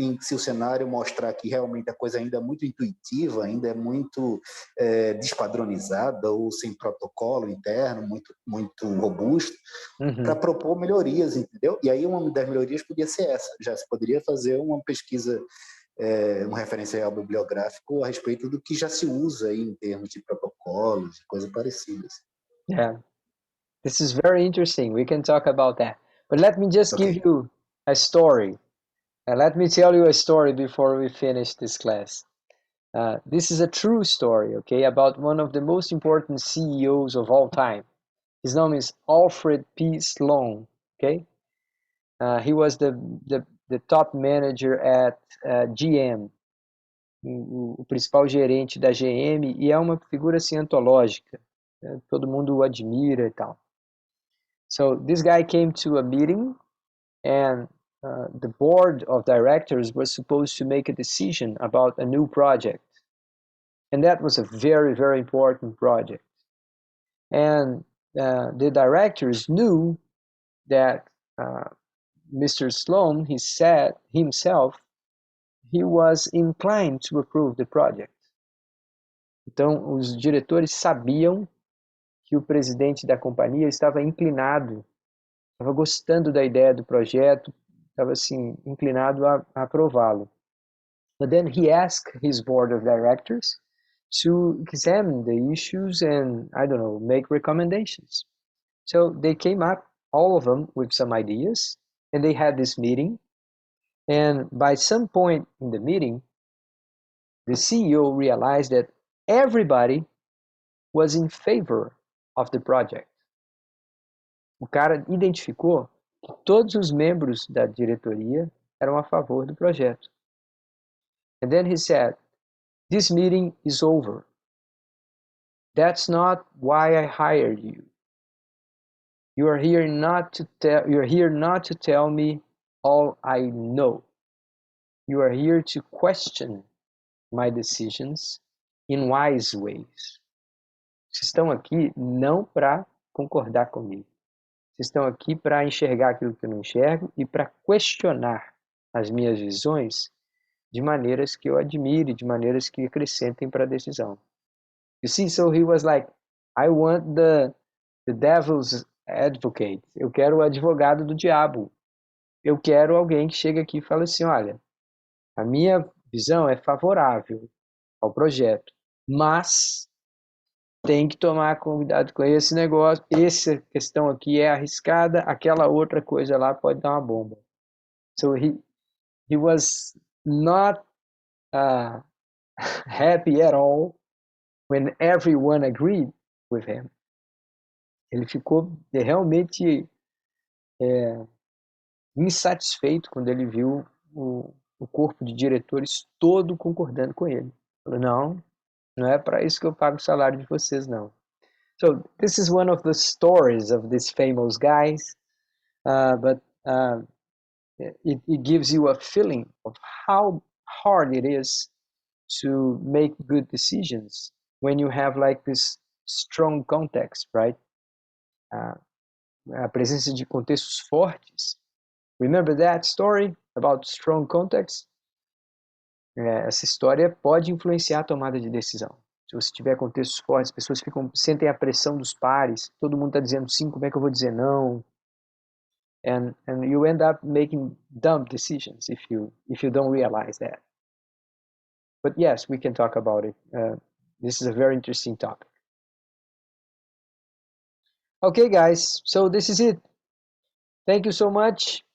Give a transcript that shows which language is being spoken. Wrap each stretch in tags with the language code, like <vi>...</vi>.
<pt>se o cenário mostrar que realmente a coisa ainda é muito intuitiva, ainda é muito despadronizada ou sem protocolo interno, muito robusto, para propor melhorias, entendeu? E aí uma das melhorias podia ser essa, já se poderia fazer uma pesquisa, um referencial bibliográfico a respeito do que já se usa aí em termos de protocolos e coisas parecidas.</pt> <en>Yeah, this is very interesting. We can talk about that. But let me just give you a story. Let me tell you a story before we finish this class. This is a true story, okay, about one of the most important CEOs of all time. His name is Alfred P. Sloan, okay? He was the top manager at GM,</en> <pt>o principal gerente da GM, e é uma figura assim, antológica. Todo mundo o admira e tal.</pt> <en>So this guy came to a meeting, and the board of directors was supposed to make a decision about a new project. And that was a very, very important project. And the directors knew that Mr. Sloan, he said himself, he was inclined to approve the project.</en> <pt>Então, os diretores sabiam que o presidente da companhia estava inclinado, estava gostando da ideia do projeto, estava assim, inclinado a aprová-lo.</pt> <en>But then he asked his board of directors to examine the issues and, I don't know, make recommendations. So they came up, all of them, with some ideas, and they had this meeting. And by some point in the meeting, the CEO realized that everybody was in favor of the project.</en> <pt>O cara identificou que todos os membros da diretoria eram a favor do projeto.</pt> <en>And then he said, "This meeting is over. That's not why I hired you. You're here not to tell me all I know. You are here to question my decisions in wise ways."</en> <pt>Vocês estão aqui não para concordar comigo. Vocês estão aqui para enxergar aquilo que eu não enxergo e para questionar as minhas visões de maneiras que eu admire, de maneiras que acrescentem para a decisão.</pt> <en>You see, so he was like, I want the devil's advocate.</en> <pt>Eu quero o advogado do diabo. Eu quero alguém que chegue aqui e fale assim, olha, a minha visão é favorável ao projeto, mas tem que tomar cuidado com esse negócio, essa questão aqui é arriscada, aquela outra coisa lá pode dar uma bomba.</pt> <en>So he was not happy at all when everyone agreed with him.</en> <pt>Ele ficou realmente insatisfeito quando ele viu o corpo de diretores todo concordando com ele. Falou, não é para isso que eu pago o salário de vocês, não.</pt> <en>So this is one of the stories of these famous guys, but it gives you a feeling of how hard it is to make good decisions when you have like this strong context, right?</en> <pt>A presença de contextos fortes.</pt> <en>Remember that story about strong context?</en> <pt>Essa história pode influenciar a tomada de decisão. Se você tiver contextos fortes, as pessoas sentem a pressão dos pares, todo mundo está dizendo sim, como é que eu vou dizer não?</pt> <en>And you end up making dumb decisions if you don't realize that. But yes, we can talk about it. This is a very interesting topic. Okay, guys, so this is it. Thank you so much.</en>